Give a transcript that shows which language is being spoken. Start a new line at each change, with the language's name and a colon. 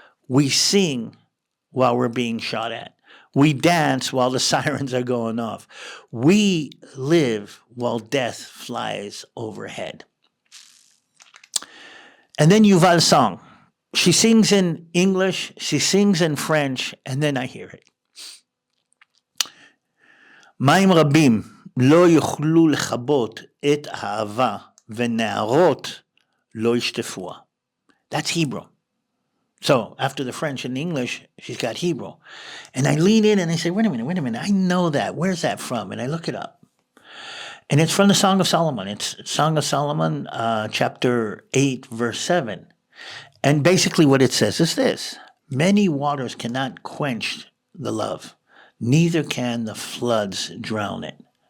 English: We sing while we're being shot at. We dance while the sirens are going off. We live while death flies overhead. And then Yuval's song. She sings in English, she sings in French, and then I hear it.
Hebrew: מים רבים לא יוכלו לכבות את האהבה, ונערות לא ישטפוה.
English: That's Hebrew. So after the French and the English, she's got Hebrew. And I lean in and I say, wait a minute, I know that. Where's that from? And I look it up. And it's from the Song of Solomon. It's Song of Solomon, chapter 8, verse 7. And basically what it says is this: many waters cannot quench the love, neither can the floods drown it.